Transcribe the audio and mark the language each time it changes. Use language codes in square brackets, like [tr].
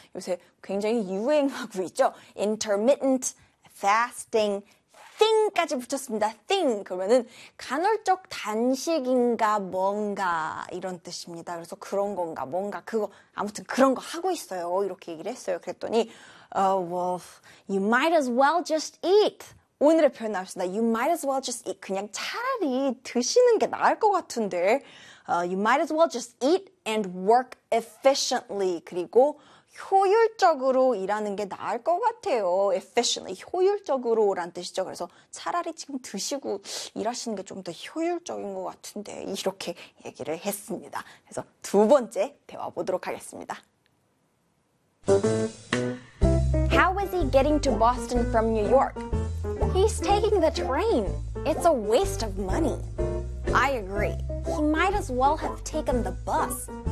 [ko] 요새 굉장히 유행하고 있죠? [en] Intermittent fasting. thing [ko] 까지 붙였습니다. [en] thing. [ko] 그러면은 간헐적 단식인가 뭔가 이런 뜻입니다. 그래서 그런 건가 뭔가 그거 아무튼 그런 거 하고 있어요. 이렇게 얘기를 했어요. 그랬더니 [en] Oh, well, you might as well just eat. [ko] 오늘의 표현 나왔습니다. [en] You might as well just eat. [ko] 그냥 차라리 드시는 게 나을 것 같은데. [en] You might as well just eat and work efficiently. [ko] 그리고 효율적으로 일하는 게 나을 것 같아요. Efficiently, 효율적으로란 뜻이죠. 그래서 차라리 지금 드시고 일하시는 게좀더 효율적인 것 같은데 이렇게 얘기를 했습니다. 그래서 두 번째 대화 보도록 하겠습니다. [en] How is he getting to Boston from New York? He's taking the train. It's a waste of money. I agree. He might as well have taken the bus.